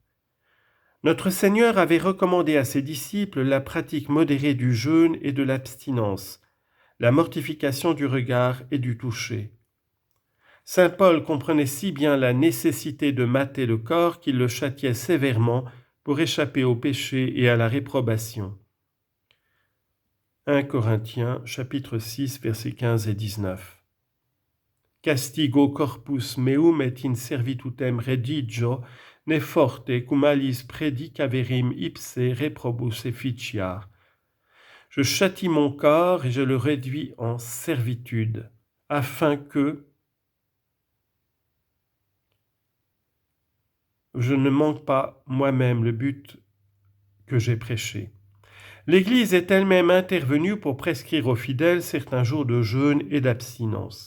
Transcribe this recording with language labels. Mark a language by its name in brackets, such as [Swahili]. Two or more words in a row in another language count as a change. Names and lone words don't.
[French] Notre Seigneur avait recommandé à ses disciples la pratique modérée du jeûne et de l'abstinence, la mortification du regard et du toucher. Saint Paul comprenait si bien la nécessité de mater le corps qu'il le châtiait sévèrement pour échapper au péché et à la réprobation. 1 Corinthiens, chapitre 6, versets 15 et 19. [Latin] Castigo corpus meum et in servitutem redigio, ne forte cum alis predicaverim ipse reprobus efficiar. [French] Je châtie mon corps et je le réduis en servitude, afin que je ne manque pas moi-même le but que j'ai prêché. L'Église est elle-même intervenue pour prescrire aux fidèles certains jours de jeûne et d'abstinence.